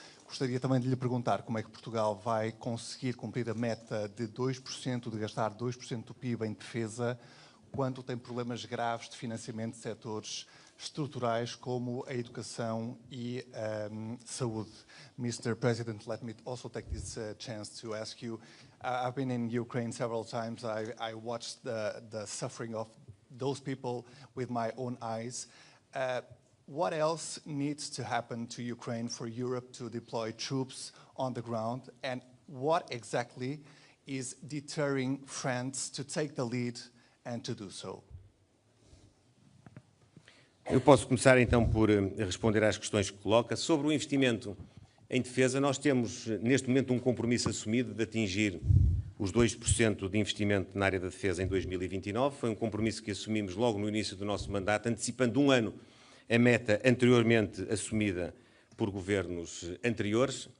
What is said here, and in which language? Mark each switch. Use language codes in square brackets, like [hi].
[pt] Gostaria também de lhe perguntar como é que Portugal vai conseguir cumprir a meta de 2%, de gastar 2% do PIB em defesa, quando tem problemas graves de financiamento de setores estruturais como a educação e saúde. [en] Mr. President, let me also take this chance to ask you, I've been in Ukraine several times. I watched the suffering of those people with my own eyes. What else needs to happen to Ukraine for Europe to deploy troops on the ground? And what exactly is deterring France to take the lead and to do so? [pt] Eu posso começar então por responder às questões que coloca. Sobre o investimento em defesa, nós temos neste momento um compromisso assumido de atingir os 2% de investimento na área da defesa em 2029. Foi um compromisso que assumimos logo no início do nosso mandato, antecipando um ano a meta anteriormente assumida por governos anteriores.